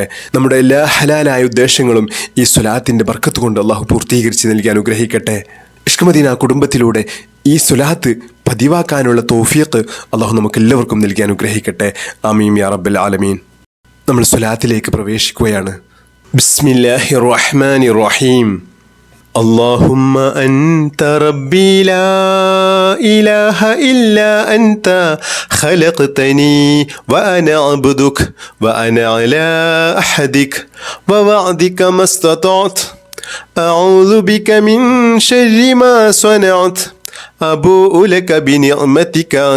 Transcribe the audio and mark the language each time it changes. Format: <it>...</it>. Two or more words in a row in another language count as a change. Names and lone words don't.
<ml>നമ്മുടെ എല്ലാ ഹലാലായ ഉദ്ദേശങ്ങളും ഈ സ്വലാത്തിൻ്റെ ബർക്കത്ത് കൊണ്ട് അള്ളാഹു പൂർത്തീകരിച്ച് നൽകി അനുഗ്രഹിക്കട്ടെ. ഇഷ്ക് മദീന കുടുംബത്തിലൂടെ ഈ സ്വലാത്ത് പതിവാക്കാനുള്ള തൗഫീഖ് അള്ളാഹു നമുക്ക് എല്ലാവർക്കും നൽകി അനുഗ്രഹിക്കട്ടെ.</ml> <ar>آمين يا رب العالمين.</ar> <ml>നമ്മൾ സ്വലാത്തിലേക്ക് പ്രവേശിക്കുകയാണ്.</ml> <ar>بسم الله الرحمن الرحيم. اللهم أنت ربي لا إله إلا أنت خلقتني وأنا عبدك وأنا على أحدك ووعدك ما استطعت أعوذ بك من شر ما صنعت أبوء لك بنعمتك</ar>